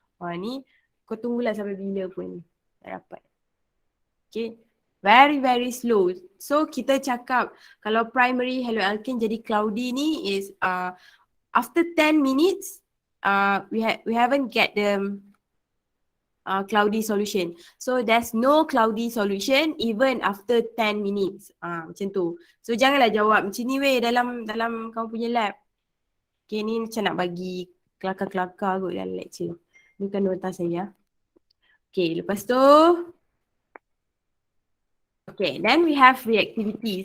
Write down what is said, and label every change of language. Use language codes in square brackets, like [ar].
[ms] Ni kau tunggulah sampai bila pun tak dapat. [en] Okay, very slow. So [ms] kita cakap kalau primary haloalkane jadi cloudy ni [en] is after 10 minutes we haven't get the cloudy solution. So there's no cloudy solution even after 10 minutes. [ms] Macam tu. So janganlah jawab macam ni weh dalam kamu punya lab. Okay, ni macam nak bagi kelakar-kelakar kot dalam lecture. Ni bukan nota saya. [en] Okay, [ms] lepas tu [en] okay, then we have reactivity.